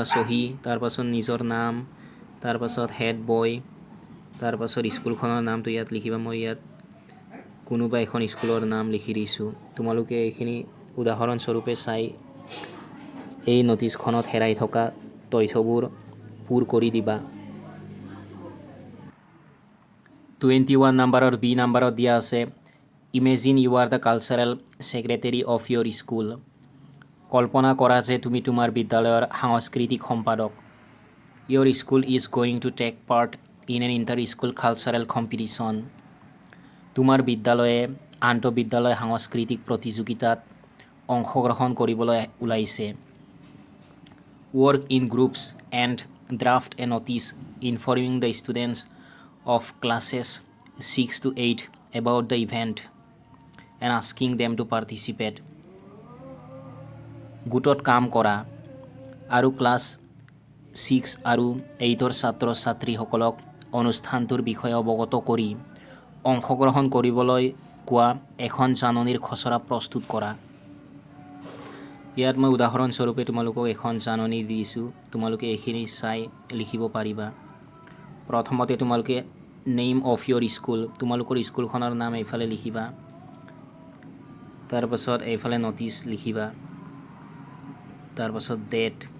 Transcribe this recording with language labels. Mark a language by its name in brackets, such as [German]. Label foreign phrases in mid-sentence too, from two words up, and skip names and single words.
[Assamese] চহী তাৰ পাছত নিজৰ নাম তাৰ পাছত [English] head boy [Assamese] তাৰ পাছত স্কুলখনৰ নামটো ইয়াত লিখিবা মই ইয়াত কোনোবা এখন স্কুলৰ নাম লিখি দিছোঁ তোমালোকে এইখিনি উদাহৰণ স্বৰূপে চাই এই নটিছখনত হেৰাই থকা তথ্যবোৰ পূৰ কৰি দিবা 21 নম্বৰৰ বি নম্বৰত দিয়া আছে [English] Imagine you are the cultural secretary of your school কল্পনা [Assamese] কৰা যে তুমি তোমাৰ বিদ্যালয়ৰ সাংস্কৃতিক সম্পাদক [English] Your school is going to take part in an inter school cultural competition [Assamese] তোমাৰ বিদ্যালয়ে আন্তঃবিদ্যালয় সাংস্কৃতিক প্ৰতিযোগিতাত অংশগ্ৰহণ কৰিবলৈ ওলাইছে [English] work in groups and draft a notice informing the students of classes 6 to 8 about the event and asking them to participate [Assamese] গোটত কাম কৰা আৰু ক্লাছ 6 আৰু 8ৰ ছাত্ৰ ছাত্ৰীসকলক অনুষ্ঠানটোৰ বিষয়ে অৱগত কৰি অংশগ্ৰহণ কৰিবলৈ কোৱা এখন জাননীৰ খচৰা প্ৰস্তুত কৰা ইয়াত মই উদাহৰণ স্বৰূপে তোমালোকক এখন জাননী দিছোঁ তোমালোকে এইখিনি চাই লিখিব পাৰিবা প্ৰথমতে তোমালোকে [English] Name of your school [Assamese] তোমালোকৰ স্কুলখনৰ নাম এইফালে লিখিবা তাৰ পাছত এইফালে নটিছ লিখিবা তাৰ পাছত ডেট